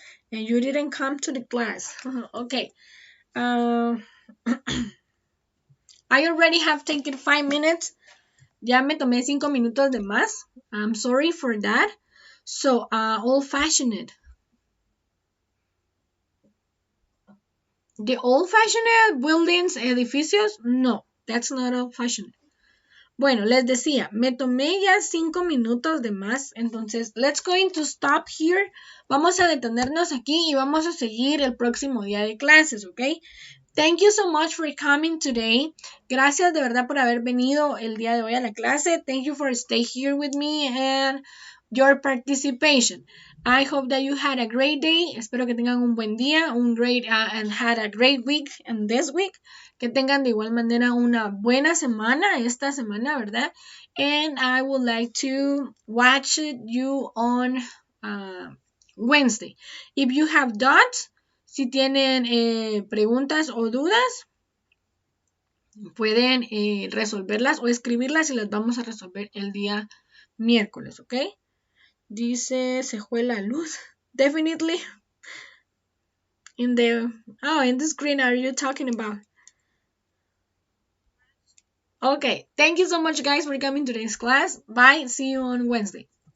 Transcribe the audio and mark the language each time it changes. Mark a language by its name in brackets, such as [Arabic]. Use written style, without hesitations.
[English] And you didn't come to the class. Okay. I already have taken 5 minutes. [Spanish] Ya me tomé 5 minutos de más. [English] I'm sorry for that. So, old-fashioned. The old-fashioned buildings, [Spanish] edificios, [English] no, that's not old-fashioned. [Spanish] Bueno, les decía, me tomé ya 5 minutos de más, entonces, [English] let's going to stop here. [Spanish] Vamos a detenernos aquí y vamos a seguir el próximo día de clases, ¿ok? [English] Thank you so much for coming today. [Spanish] Gracias de verdad por haber venido el día de hoy a la clase. [English] Thank you for staying here with me and your participation. I hope that you had a great day. [Spanish] Espero que tengan un buen día, [English] and had a great week and this week. [Spanish] Que tengan de igual manera una buena semana esta semana, ¿verdad? [English] And I would like to watch you on Wednesday. If you have doubts, [Spanish] si tienen preguntas o dudas, pueden resolverlas o escribirlas y las vamos a resolver el día miércoles, ¿ok? Dice, se fue la luz. [English] Definitely. In the screen are you talking about? Okay. Thank you so much, guys, for coming to today's class. Bye. See you on Wednesday.